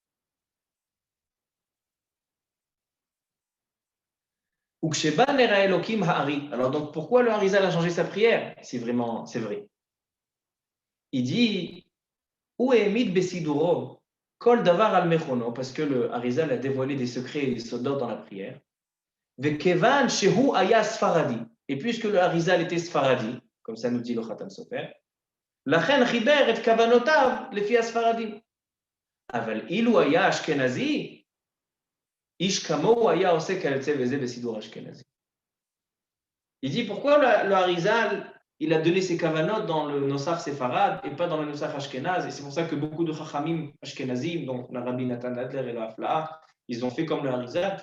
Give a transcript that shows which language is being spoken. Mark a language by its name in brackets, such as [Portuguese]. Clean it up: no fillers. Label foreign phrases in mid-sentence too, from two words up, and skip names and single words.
[French] Alors donc pourquoi le Harizal a changé sa prière? C'est vrai. [Hebrew] Il dit כל דבר על מכונו, [French] parce que le Harizal a dévoilé des secrets et des soldats dans la prière. [Hebrew] וכיון שהוא היה ספרדי. [French] Et puisque le Harizal était sfaradi, comme ça nous dit le Khatam Sofer, [Hebrew] לכן חיבר את כוונותיו לפי הספרדים. אבל אילו היה אשכנזי. [French] Il dit pourquoi le Harizal il a donné ses kavanot dans le [Hebrew] נוסח ספרד [French] et pas dans le [Hebrew] נוסח אשכנז. [French] Et c'est pour ça que beaucoup de [Hebrew] חכמים אשכנזים, [French] donc la Rabbi Natan Adler et la Afla'a, ils ont fait comme le Harizal.